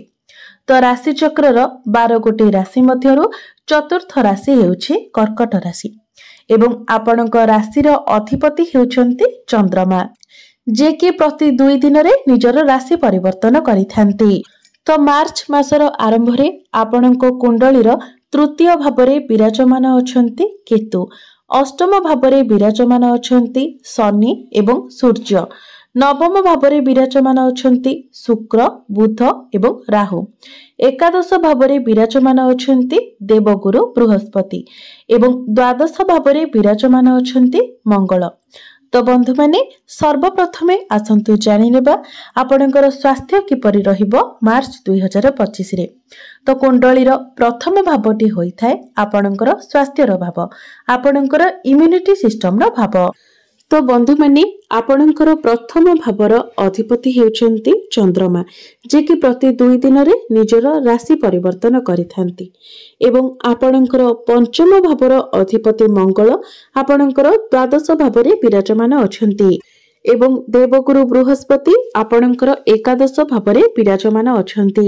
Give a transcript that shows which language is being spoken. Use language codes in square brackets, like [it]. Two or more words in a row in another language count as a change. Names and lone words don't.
[or] ତୋ ରାଶି ଚକ୍ରର 12 ଗୋଟି ରାଶି ମଧ୍ୟରୁ ଚତୁର୍ଥ ରାଶି ହେଉଛି କର୍କଟ ରାଶି ଏବଂ ଆପଣଙ୍କ ରାଶିର ଅଧିପତି ହେଉଛନ୍ତି ଚନ୍ଦ୍ରମା, ଯେ କି ପ୍ରତି 2 ଦିନ ରେ ନିଜର ରାଶି ପରିବର୍ତ୍ତନ କରିଥାନ୍ତି। ତୋ ମାର୍ଚ୍ଚ ମାସର ଆରମ୍ଭ ରେ ଆପଣଙ୍କ କୁଣ୍ଡଳୀର ତୃତୀୟ ଭାବରେ ବିରାଜମାନ ଅଛନ୍ତି କେତୁ, ଅଷ୍ଟମ ଭାବରେ ବିରାଜମାନ ଅଛନ୍ତି ଶନି ଏବଂ ସୂର୍ଯ୍ୟ, ନବମ ଭାବରେ ବିରାଜମାନ ଅଛନ୍ତି ଶୁକ୍ର, ବୁଧ ଏବଂ ରାହୁ, ଏକାଦଶ ଭାବରେ ବିରାଜମାନ ଅଛନ୍ତି ଦେବଗୁରୁ ବୃହସ୍ପତି ଏବଂ ଦ୍ୱାଦଶ ଭାବରେ ବିରାଜମାନ ଅଛନ୍ତି ମଙ୍ଗଳ। ତୋ ବନ୍ଧୁ ମାନେ ସର୍ବପ୍ରଥମେ ଆସନ୍ତୁ ଜାଣି ନେବା ଆପଣଙ୍କର ସ୍ୱାସ୍ଥ୍ୟ କିପରି ରହିବ ମାର୍ଚ୍ଚ 2025 ରେ। ତୋ କୁଣ୍ଡଳୀର ପ୍ରଥମ ଭାବଟି ହୋଇ ଥାଏ ଆପଣଙ୍କର ସ୍ୱାସ୍ଥ୍ୟର ଭାବ, ଆପଣଙ୍କର [en] immunity system [or] ର ଭାବ। ତୋ ବନ୍ଧୁ ମାନେ ଆପଣଙ୍କର ପ୍ରଥମ ଭାବର ଅଧିପତି ହେଉଛନ୍ତି ଚନ୍ଦ୍ରମା, ଯେ କି ପ୍ରତି 2 ଦିନ ରେ ନିଜର ରାଶି ପରିବର୍ତ୍ତନ କରିଥାନ୍ତି ଏବଂ ଆପଣଙ୍କର ପଞ୍ଚମ ଭାବର ଅଧିପତି ମଙ୍ଗଳ ଆପଣଙ୍କର ଦ୍ୱାଦଶ ଭାବରେ ବିରାଜମାନ ଅଛନ୍ତି ଏବଂ ଦେବଗୁରୁ ବୃହସ୍ପତି ଆପଣଙ୍କର ଏକାଦଶ ଭାବରେ ବିରାଜମାନ ଅଛନ୍ତି।